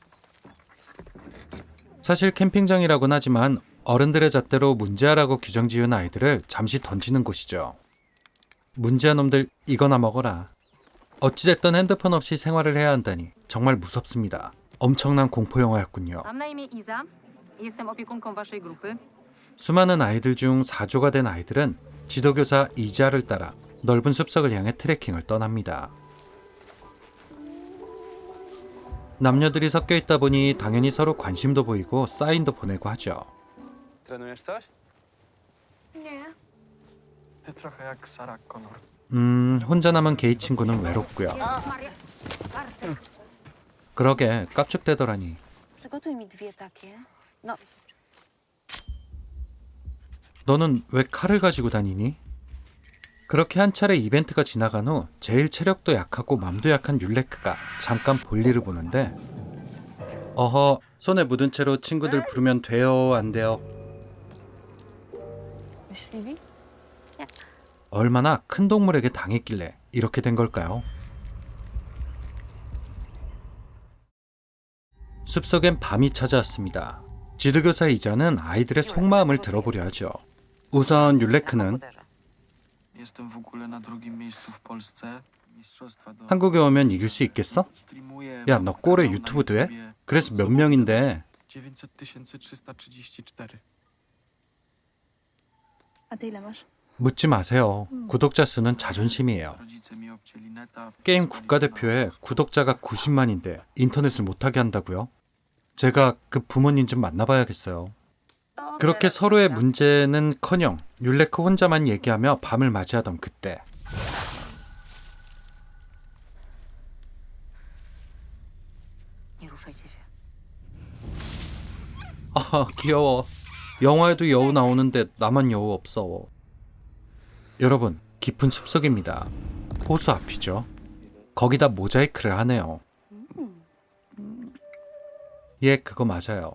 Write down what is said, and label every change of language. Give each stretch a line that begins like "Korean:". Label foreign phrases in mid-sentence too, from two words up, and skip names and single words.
Korean: 사실 캠핑장이라고는 하지만 어른들의 잣대로 문제아라고 규정 지은 아이들을 잠시 던지는 곳이죠. 문제아 놈들 이거나 먹어라. 어찌됐든 핸드폰 없이 생활을 해야 한다니 정말 무섭습니다. 엄청난 공포영화였군요.
Polish: Mam na imię Iza. Jestem opiekunką waszej grupy.
Korean: 수많은 아이들 중 4조가 된 아이들은 지도교사 이자를 따라 넓은 숲속을 향해 트레킹을 떠납니다. 남녀들이 섞여 있다 보니 당연히 서로 관심도 보이고 사인도 보내고 하죠.
Polish: Trenujesz coś? Nie. Ty trochę jak Sarah Connor.
Korean: 혼자 남은 게이 친구는 외롭고요. 그러게 깝죽대더라니.
Polish: Przygotuj mi dwie takie. No,
Korean: 너는 왜 칼을 가지고 다니니? 그렇게 한 차례 이벤트가 지나간 후 제일 체력도 약하고 맘도 약한 율레크가 잠깐 볼일을 보는데 어허, 손에 묻은 채로 친구들 부르면 돼요, 안 돼요?
Polish: myśliwi?
Korean: 얼마나 큰 동물에게 당했길래 이렇게 된 걸까요? 숲속엔 밤이 찾아왔습니다. 지도교사 이자는 아이들의 속마음을 들어보려 하죠. 우선 율레크는
Polish: Jestem w ogóle na drugim miejscu w Polsce. Mistrzostwa do...
Korean: 한국에 오면 이길 수 있겠어?
Polish: Streamuję,
Korean: 야,
Polish: mam
Korean: 너 꼴에
Polish: kanał na
Korean: 유튜브도 해?
Polish: YouTubie.
Korean: 그래서 몇 명인데?
Polish: 900,334. A ty ile masz?
Korean: 묻지 마세요. 구독자 수는 자존심이에요.
Polish: Rodzice mi obcięli neta.
Korean: 게임 국가대표에 구독자가 90만인데 인터넷을 못하게 한다고요? 제가 그 부모님 좀 만나봐야겠어요. 그렇게 서로의 문제는커녕 율레크 혼자만 얘기하며 밤을 맞이하던 그때
Polish: Nie ruszajcie się.
Korean: 귀여워. 영화에도 여우 나오는데 나만 여우 없어. 여러분, 깊은 숲속입니다. 호수 앞이죠. 거기다 모자이크를 하네요. 예, 그거 맞아요.